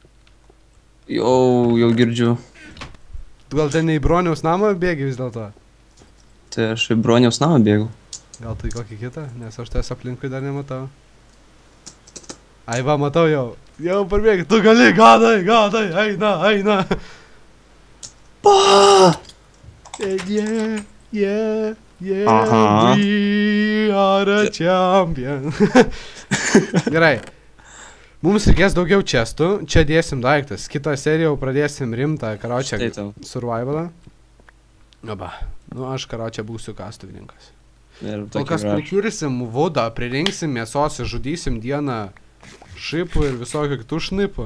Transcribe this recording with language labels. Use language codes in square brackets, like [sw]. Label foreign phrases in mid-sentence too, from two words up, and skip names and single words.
[lt] Jau girdžiu. Tu gal ten ne į Broniaus namą bėgi vis dėlto? Tai aš į Broniaus namą bėgu. Gal tu į kokį kitą, nes aš ties aplinkui dar nematau. Ai va, matau jau. Jau parbėgi, tu gali, gadai, eina. Pa! [en] Yeah, Aha. we are a champion. [lt] Gerai. Mums reikės daugiau čestų, čia dėsim daiktas. Kitą seriją jau pradėsim rimtą, karočią, survivalą. Aba, nu aš karočią būsiu kastuvininkas. Kol kas prikirsim vodą, pririnksim mėsos ir žudysim dieną šipų ir visokio kitų šnipų.